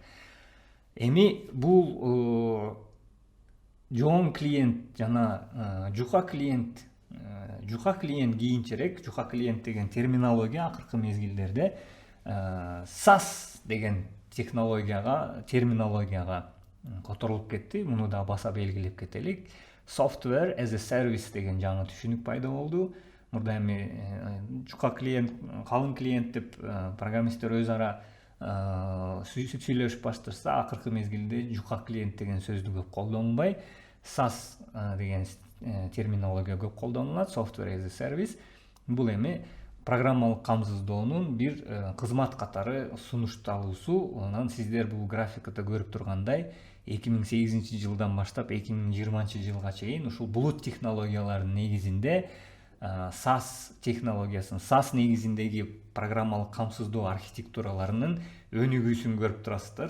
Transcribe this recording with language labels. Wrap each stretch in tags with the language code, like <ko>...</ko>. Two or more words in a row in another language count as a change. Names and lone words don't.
<ky>Эми бул жоон клиент жана жука клиент кийинчерээк, жука клиент деген терминология акыркы мезгилдерде SAS деген терминологияга которулуп кетти. Муну да баса белгилеп кетелик.</ky> <en>Software as a service</en> <ky>деген жаңы түшүнүк пайда болду. Мурда эми жука клиент, калың клиент деп программисттер өз ара сүйлөшүп башташса, акыркы мезгилде жука клиент деген сөздү көп колдонбай, SAS деген терминология көп колдонулат.</ky> <en>Software as a service.</en> <ky>Бул эми программалык камсыздоонун бир кызмат катары сунушталуусу. Анан сиздер бул графикада көрүп тургандай 2008 жылдан баштап 2020 жылга чейин ушул булут технологияларынын негизинде SAS технологиясын, SAS негизиндеги программалык камсыздоо архитектураларынын өнүгүүсүн көрүп турасыздар.</ky>